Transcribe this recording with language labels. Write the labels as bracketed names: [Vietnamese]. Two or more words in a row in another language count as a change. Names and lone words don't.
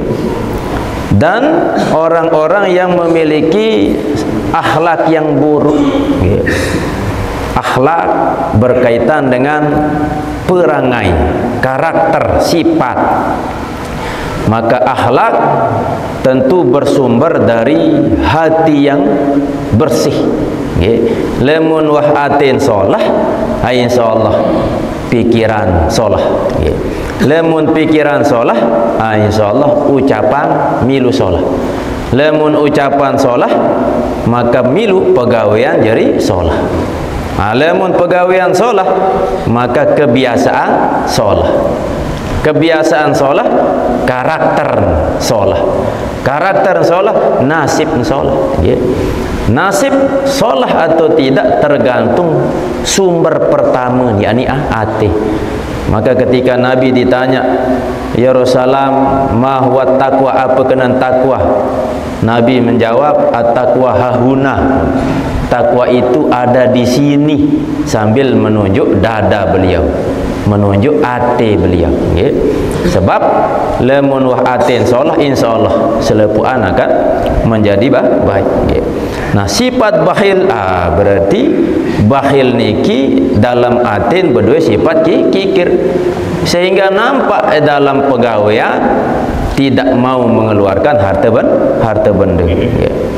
[Indonesian] Dan orang-orang yang memiliki akhlak yang buruk ya. Akhlak berkaitan dengan perangai, karakter, sifat. Maka akhlak tentu bersumber dari hati yang bersih ya. [Sasak] Lemun wah atin solah, insyaallah pikiran solah ya. Lemun pikiran solah, insyaallah ucapan milu solah. Lemun ucapan solah, maka milu pegawaian jadi solah. Lemun pegawaian solah, maka kebiasaan solah. Kebiasaan solah, karakter solah. Karakter solah, nasib solah ya. [Indonesian] Nasib solah atau tidak tergantung sumber pertama, yakni hati. Maka ketika Nabi ditanya, ya Rasulullah, [Arabic] ma huwa taqwa, [Sasak] apa kenan takwa? [Indonesian] Nabi menjawab, [Arabic] at-taqwa hahuna. [Indonesian] Takwa itu ada di sini, sambil menunjuk dada beliau, menunjuk hati beliau ya. [Sasak] Sebab lemun wah atin solah, insyaallah selepuan [Indonesian] akan menjadi baik [Sasak] ya. [Indonesian] Nah, sifat bakhil [Sasak] berarti bakhil niki dalam atin berdua [Indonesian] sifat kikir, sehingga nampak dalam pegawaian tidak mau mengeluarkan harta benda ya.